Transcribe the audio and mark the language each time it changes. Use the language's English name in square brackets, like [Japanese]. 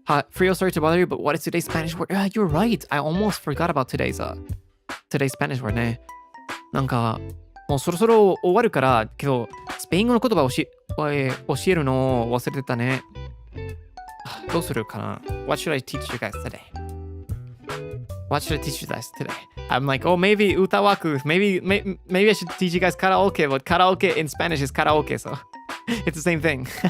[English] Frio, sorry to bother you, but what is today's Spanish word? You're right. I almost forgot about today's Spanish word ね。 [Japanese] なんかもうそろそろ終わるからけどスペイン語の言葉を教えるのを忘れてたね。どうするかな [English] What should I teach you guys today? What should I teach you guys today? I'm like, oh, maybe utawaku. Maybe I should teach you guys karaoke, but karaoke in Spanish is karaoke, so it's the same thing.